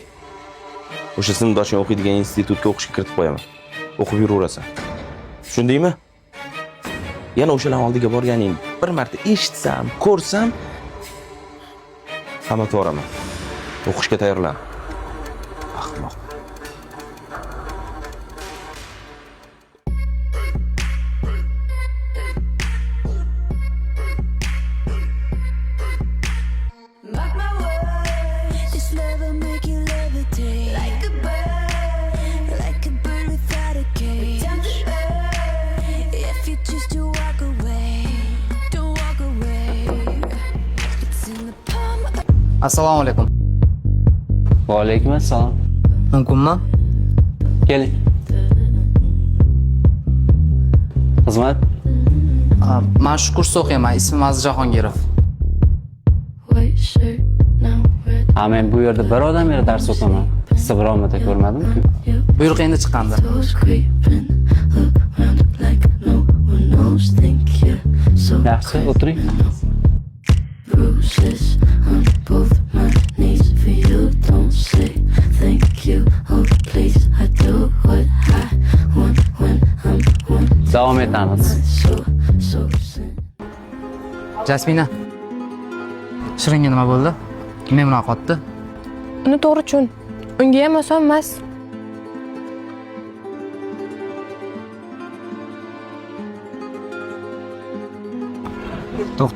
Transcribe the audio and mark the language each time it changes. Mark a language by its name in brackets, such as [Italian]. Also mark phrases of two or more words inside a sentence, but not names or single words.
[Uzbek] O'sha sinfdoshing o'qiydigan institutga o'qishga kiritib qo'yaman. O'qib yuraverasan. Tushundingmi? Yana o'shalar oldiga borganing bir marta eshitsam, ko'rsam hamma to'g'raman. O'qishga tayyorlan. Ahmoq. [English] Mark my words, this love will make you levitate like a bird without a cage. If you choose to walk away, don't walk away. It's in the palm of [Uzbek] Assalomu alaykum. Va alaykum assalom. Mumkinmi? Keling. Xizmat? Men shu kursda o'qiyman. Ismim Aziz Jahongirov. [English] white shirt now red. [Uzbek] Ha, men bu yerda bir odam yana dars o'taman. Siz birovmata ko'rmadim-ku. Buyruq endi chiqqandi. [English] Toes creeping around like no one knows. Think you're so [Uzbek] Yaxshi, o'tiring. [English] bruises on both my knees for you. Don't say thank you. Oh please, I do what I want when I'm wanting. [Uzbek] Davom etamiz. So sin. Jasmina. Shiringa nima bo'ldi? Kimga munoqotdi? Uni to'g'ri tushun. Unga ham oson emas. To'xta.